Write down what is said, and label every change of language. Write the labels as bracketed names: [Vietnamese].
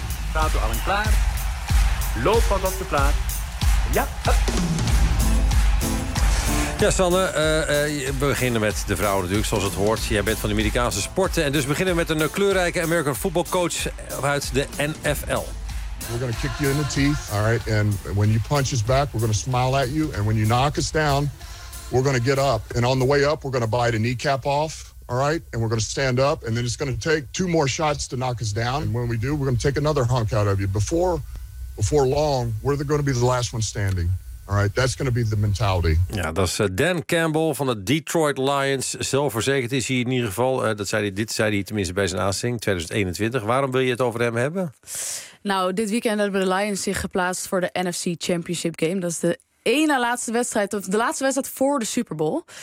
[Dutch] Staat u al in klaar? Loop van op de plaat. Ja, hup. Ja, Sanne, we beginnen met de vrouwen natuurlijk, zoals het hoort. Jij bent van de Amerikaanse sporten. En dus beginnen we met een kleurrijke American football coach uit de NFL. [English] We're going to kick you in the teeth, all right? And when you punch us back, we're going to smile at you. And when you knock us down, we're going to get up. And on the way up, we're going to bite a kneecap off. All right, and we're going to stand up, and then it's going to take 2 more shots to knock us down. And when we do, we're going to take another hunk out of you. Before long, we're going to be the last one standing. All right, that's going to be the mentality. [Dutch] Ja, dat is Dan Campbell van de Detroit Lions. Zelfverzekerd is hij in ieder geval. Dit zei hij tenminste bij zijn aanstelling 2021. Waarom wil je het over hem hebben? Nou, dit weekend hebben de Lions zich geplaatst voor de NFC Championship Game. Dat is de ene laatste wedstrijd, of de laatste wedstrijd voor de Super Bowl.